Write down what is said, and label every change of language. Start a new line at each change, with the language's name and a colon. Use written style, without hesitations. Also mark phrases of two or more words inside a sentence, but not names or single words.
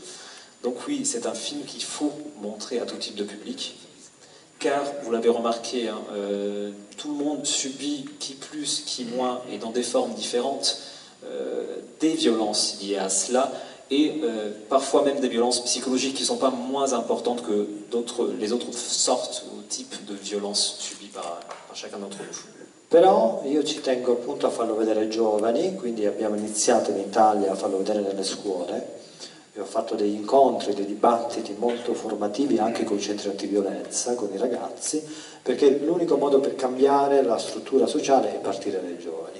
French: Donc oui, c'est un film qu'il faut montrer à tout type de public, car, vous l'avez remarqué, hein, tout le monde subit, qui plus, qui moins, et dans des formes différentes, des violences liées à cela, et parfois même des violences psychologiques qui ne sont pas moins importantes que les autres sortes ou types de violences subies par chacun d'entre nous.
Italian: Però io ci tengo appunto a farlo vedere ai giovani, quindi abbiamo iniziato in Italia a farlo vedere nelle scuole. Ho fatto degli incontri, dei dibattiti molto formativi anche con i centri antiviolenza, con i ragazzi, perché l'unico modo per cambiare la struttura sociale è partire dai giovani.